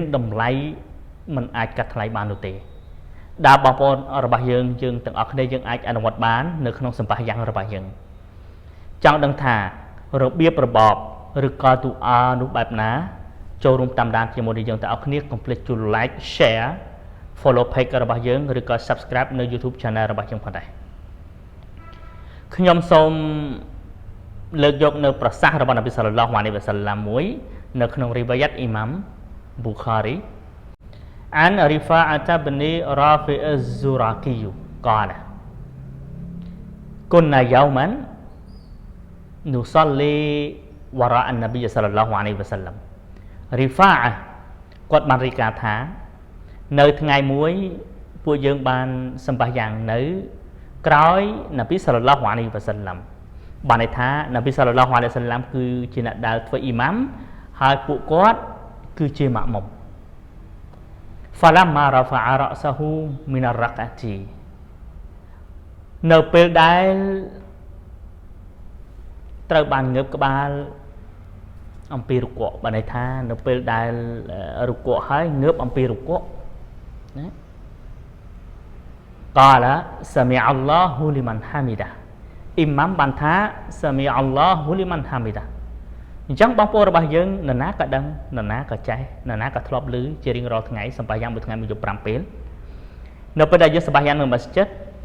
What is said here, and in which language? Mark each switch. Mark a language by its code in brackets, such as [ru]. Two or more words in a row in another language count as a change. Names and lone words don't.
[km] តម្លៃមិនអាចកាត់ថ្លៃបាននោះទេដែលបងប្អូនរបស់យើងទាំងអស់គ្នាយើងអាចអនុវត្តបាននៅក្នុងសម្បះយ៉ាងរបស់យើងចង់ដឹងថារបៀបរបបឬក៏ទូអានោះបែបណាចូលរួមតាមដានជាមួយនឹងយើងទាំងអស់គ្នាកុំភ្លេចជួយ [en] like share follow page [km] របស់យើងឬក៏ subscribe នៅ YouTube channel របស់យើងផងដែរ ខ្ញុំសូមលើកយកនៅប្រសាសន៍របស់ [ar] النبي صلى الله عليه وسلم [km] មួយនៅក្នុងរីវ៉ាយ៉ាត់អ៊ីម៉ាំប៊ូខារី [ar] عن رفاعة بن رافع الزراقي قال كنا يوما نصلي وراء النبي صلى الله عليه وسلم [km] رفاعة គាត់បានរាយការណ៍ថានៅថ្ងៃមួយពួកយើងបានសម្បះយ៉ាងនៅក្រោយ [ar] النبي صلى الله عليه وسلم [km] បានន័យថា [ar] النبي صلى الله عليه وسلم [km] គឺជាអ្នកដែលធ្វើអ៊ីម៉ាំហើយពួកគាត់គឺជាម៉ាក់មុំ [ar] فلما رفع رأسه من الركعة [km] នៅពេលដែលត្រូវបានងើបក្បាលអំពីរុកូបានន័យថានៅពេលដែលរុកូហើយងើបអំពីរុកូណា [ar] قال سمع الله لمن حمده [km] អ៊ីម៉ាំបានថា [ar] سمع الله لمن حمده [km] អញ្ចឹងបងប្អូនរបស់យើងនរណាក៏ដឹងនរណាក៏ចេះនរណាក៏ធ្លាប់ឮជារៀងរាល់ថ្ងៃសម្បះយ៉ាងមួយថ្ងៃមួយយប់5ពេលនៅពេលដែលយើងសម្បះយ៉ាងនៅមស្ជីត